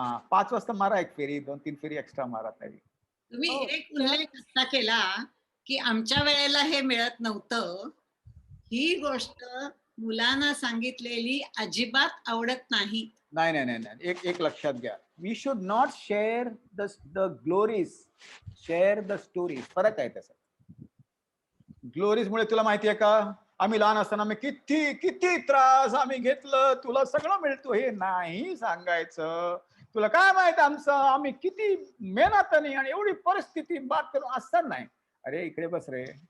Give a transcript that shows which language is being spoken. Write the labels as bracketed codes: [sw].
[mr] 5 वाजता मारा एक फेरी, 2-3 फेरी एक्स्ट्रा मारा तरी. तुम्ही एक उल्लेख असा केला की आमच्या वेळेला हे मिळत नव्हतं. ही गोष्ट मुलांना सांगितलेली अजिबात आवडत नाही. नाही. एक लक्षात घ्या. [en] We should not share the glories, share the stories. [mr] फरक आहे त्याचा. ग्लोरीज मुळे तुला माहिती आहे का, आम्ही लहान असताना किती त्रास आम्ही घेतलं, तुला सगळं मिळतो, हे नाही सांगायचं. तुला काय माहित आम्ही किती मेहनताने आणि एवढी परिस्थिती बात करून असं नाही. अरे इकडे बस रे.